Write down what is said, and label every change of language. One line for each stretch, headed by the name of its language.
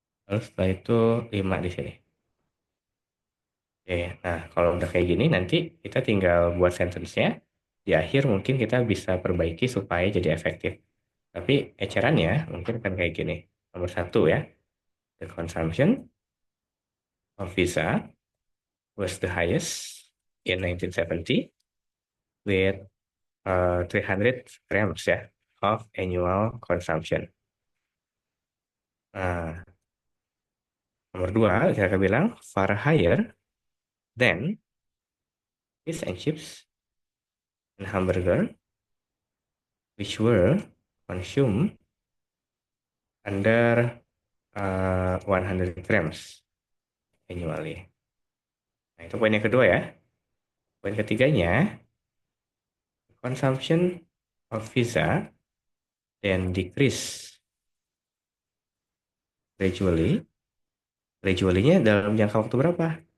Indonesian: Lalu setelah itu 5 di sini. Oke, nah kalau udah kayak gini nanti kita tinggal buat sentence-nya. Di akhir mungkin kita bisa perbaiki supaya jadi efektif. Tapi ecerannya mungkin kan kayak gini. Nomor satu ya,
English: the consumption of visa was the highest in 1970 with 300 grams ya of annual consumption.
Indonesian: Nah, nomor dua kita bilang
English: far higher than fish and chips and hamburger which were consumed under 100 grams annually.
Indonesian: Nah, itu poin yang kedua ya. Poin ketiganya,
English: consumption of visa then decrease gradually.
Indonesian: Gradually-nya dalam jangka waktu berapa?